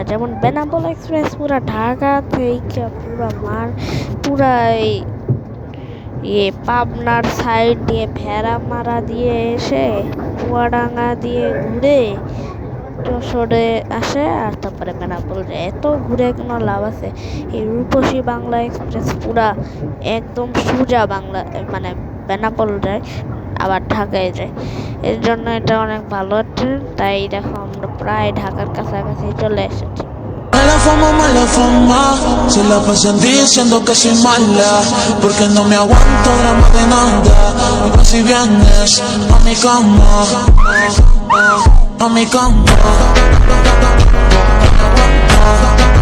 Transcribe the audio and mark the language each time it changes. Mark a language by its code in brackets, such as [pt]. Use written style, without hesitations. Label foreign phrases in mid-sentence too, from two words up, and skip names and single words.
[bn] যেমন বেনাপোল এক্সপ্রেস পুরা ঢাকা থেকে পুরা পাবনার সাইড দিয়ে ভেড়ামারা দিয়ে এসে চুয়াডাঙ্গা দিয়ে ঘুরে যশোরে আসে, আর তারপরে বেনাপোল যায়। এত ঘুরে কোনো লাভ আছে? এই রূপসী বাংলা এক্সপ্রেস পুরা একদম সোজা বাংলা, মানে বেনাপোল যায় আবার ঢাকায় যায়। এর জন্য এটা অনেক ভালো ট্রেন। তাই দেখো আমরা প্রায় ঢাকার কাছাকাছি চলে এসেছি। [es] Mala fama, se la pasan diciendo que soy mala, porque no me aguanto drama de nada. Y si vienes a mi cama, a mi cama, no me aguanto.